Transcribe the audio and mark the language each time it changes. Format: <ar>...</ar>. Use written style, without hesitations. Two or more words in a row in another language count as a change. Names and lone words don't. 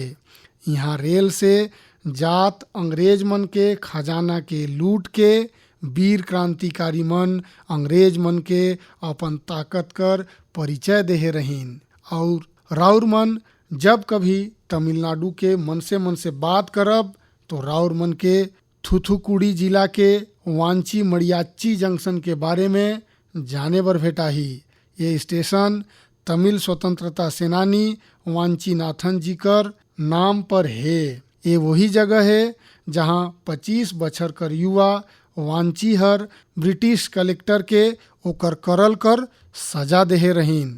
<sck>यहाँ रेल से जात अंग्रेज मन के खजाना के लूट के वीर क्रांतिकारी मन अंग्रेज मन के अपन ताकत कर परिचय देहे रहीन। और राउर मन जब कभी तमिलनाडु के मन से बात करब तो राउर मन के थूथुकुडी जिला के वांची मड़ियाच्ची जंक्शन के बारे में जाने बर भेटाही। ये स्टेशन तमिल स्वतंत्रता सेनानी वांचीनाथन जी कर नाम पर है। ये वही जगह है जहां 25 बछर कर युवा वांची हर ब्रिटिश कलेक्टर के ओकर करल कर सजा देहे रहीन।</sck>